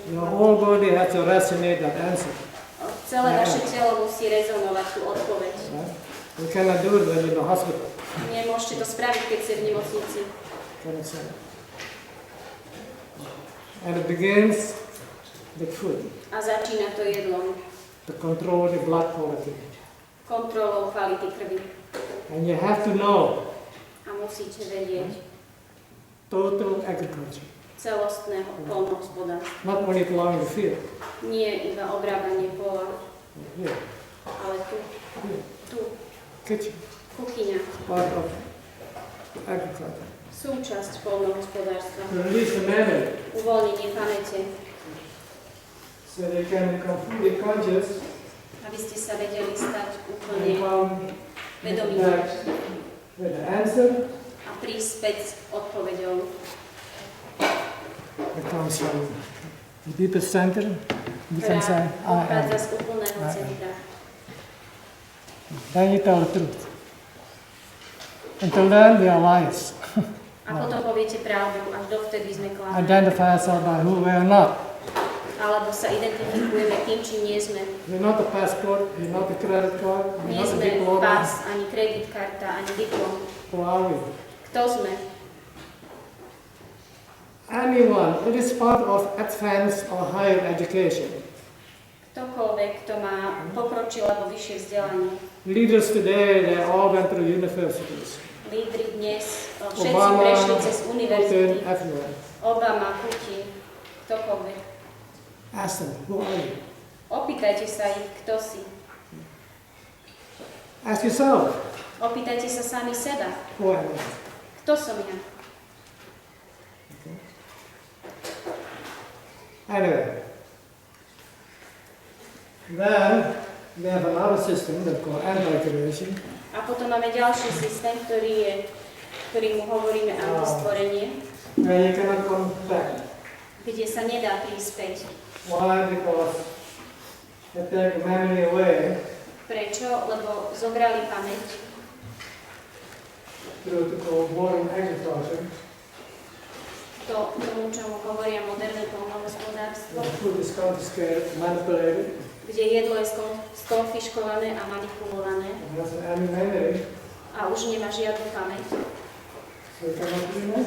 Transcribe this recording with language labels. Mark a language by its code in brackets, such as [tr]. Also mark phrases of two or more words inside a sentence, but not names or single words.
[en] Your whole body has to resonate that answer. [sk] Celé vaše telo musí rezonovať tú odpoveď. [en] Right? You cannot do it when you're in the hospital. [sk] Nemôžete to spraviť, keď ste v nemocnici. [en] Cannot say it. And it begins with food, [sk] A začína to jedlom, [en] to control the blood quality. [sk] kontrolou kvality krvi. [en] And you have to know [sk] A musíte vedieť [en] total agriculture, [sk] celostného poľnohospodárstva. [en] not only plowing the field. [sk] Nie iba obrábanie pola, [en] Here, [sk] ale [en] here, [sk] tu, [en] kitchen, [sk] kuchyňa, [en] part of agriculture. [sk] súčasť poľnohospodárstva. [en] To release the memory, [sk] Uvoľnenie pamäte, [en] so they can become fully conscious [sk] aby ste sa vedeli stať [en] and [sk] úplne [en] come [sk] vedomí [en] back with the answer [sk] a prísť späť s odpoveďou. [en] that comes from the deepest center. You can say, [sk] ktorá [en] I am. [sk] pochádza z úplného [en] I am. [sk] centra. [en] Then you tell the truth. Until then, we are liars. [sk] A potom poviete pravdu, až dovtedy sme klamali. [en] Identify ourselves by who we are not. [sk] Alebo sa identifikujeme tým, čím nie sme. [en] We're not the passport, we're not the credit card, we're [sk] Nie [en] not the [sk] sme [en] diploma. [sk] pás, ani kreditkarta, ani diplom. [en] Who are we? [sk] Kto sme? [en] Anyone, it is part of advanced or higher education. [sk] Ktokoľvek, kto má pokročilé alebo vyššie vzdelanie. [en] Leaders today, they all went through universities. [sk] Lídri dnes, všetci Obama, prešli cez Putin, univerzity. [en] everyone. [sk] Obama, Putin, ktokoľvek. [en] Ask them, who are you? [sk] Opýtajte sa ich, kto si. [en] Ask yourself, [sk] Opýtajte sa sami seba, [en] who am I? [sk] kto som ja. [en] Anyway, then we have another system that's called anti-creation. [sk] A potom máme ďalší systém, ktorý mu hovoríme antistvorenie, [en] Where you cannot come back. [sk] kde sa nedá prísť späť. [en] Why? Because they take memory away [sk] Prečo? Lebo zobrali pamäť [en] through the boring agriculture. [sk] Tomu, čomu hovoria moderné poľnohospodárstvo, [en] The food is confiscated, manipulated. [sk] kde jedlo je skonfiškované a manipulované [en] It doesn't have any memory, [sk] a už nemá žiadnu pamäť, [en] so it cannot remember.